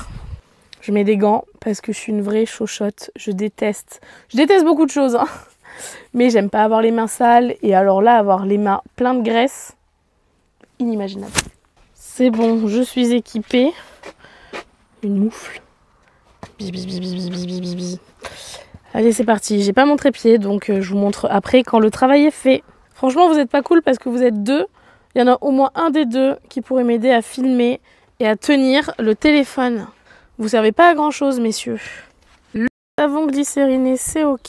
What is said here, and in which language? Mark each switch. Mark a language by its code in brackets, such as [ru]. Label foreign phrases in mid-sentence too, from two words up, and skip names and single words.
[fr] Je mets des gants parce que je suis une vraie chochotte. Je déteste beaucoup de choses, hein. Mais j'aime pas avoir les mains sales. Et alors là, avoir les mains pleines de graisse, inimaginable. C'est bon, je suis équipée. Une moufle. Bis, bis, bis, bis, bis, bis, bis, bis, bis. Allez, c'est parti. J'ai pas mon trépied, donc je vous montre après quand le travail est fait. Franchement, vous n'êtes pas cool parce que vous êtes deux. Il y en a au moins un des deux qui pourrait m'aider à filmer et à tenir le téléphone. Vous servez pas à grand chose, messieurs. Le savon glycériné, c'est ok.